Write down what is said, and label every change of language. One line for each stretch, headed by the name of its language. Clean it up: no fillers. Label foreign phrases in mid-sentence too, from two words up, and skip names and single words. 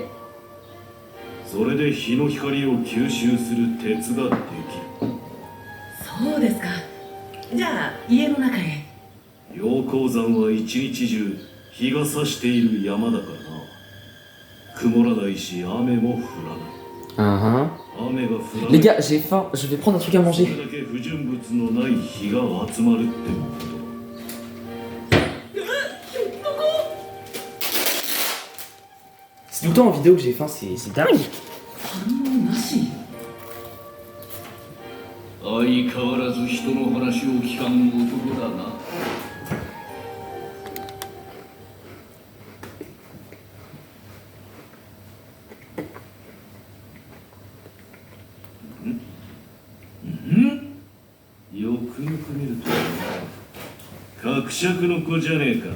Japanese: それで日の光を吸収する鉄ができる。そうですか。じゃあ家の中へ。陽光山は一日中日が差している山だからな。曇らないし雨も降らない。雨が降らない。
French: Les gars, j'ai faim, je vais prendre un truc à manger.
Japanese: それだけ不純物のない日が集まるってことだ。
French: C'est tout le temps en vidéo que j'ai faim, c'est dingue.
Japanese: 反応なし。相変わらず人の話を聞かん男だな。よくよく見ると伯爵の子じゃねえか。